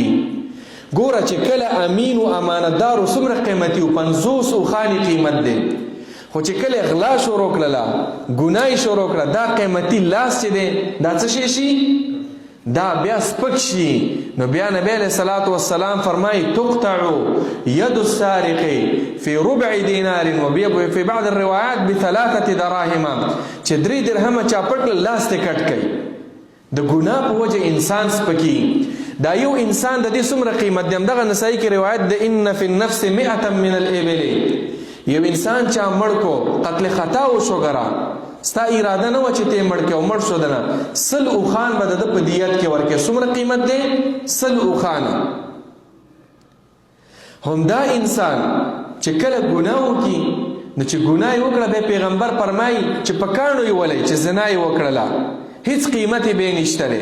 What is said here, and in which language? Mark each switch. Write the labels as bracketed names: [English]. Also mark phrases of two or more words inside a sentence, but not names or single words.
[Pashto] ګوره چې کله امین او امانتدار څومره قیمتي و، 50 اوښانې قیمت دی. خو چې کله غلا شروع کړله، ګناه شروع کړه، دا قیمتي لاس چې دی دا څه شی شي؟ دا بیا سپک شي. نو بیا نبی [Arabic] علیہ الصلوۃ والسلام فرمایي تقطع ید السارق فی ربع دینار وفي بعض الروایات ب3 دراهم، [Pashto] چې 3 درهمه چا پټ لاس ته کټ کړي. د ګناه په وجه انسان سپکی. دا یو انسان د دې څومره قیمت دی؟ دغه نسائی کې روایت ده [Arabic] ان فی النفس 100 من الابل. [Pashto] یو انسان چا مړ کو، قتل خطا وشو، ګره ستا اراده نه و چې ته مړ کې او مړ شو دنه، 100 اوښان به د په دیت کې ورکې. څومره قیمت دی؟ 100 اوښان. همدا انسان چې کله ګناه وکړي، نو چې ګناه یې وکړه بیا پیغمبر فرمایي چې په کاڼو یې ولئ چې زنا یې وکړله، هیڅ قیمت یې بیا نشته دی.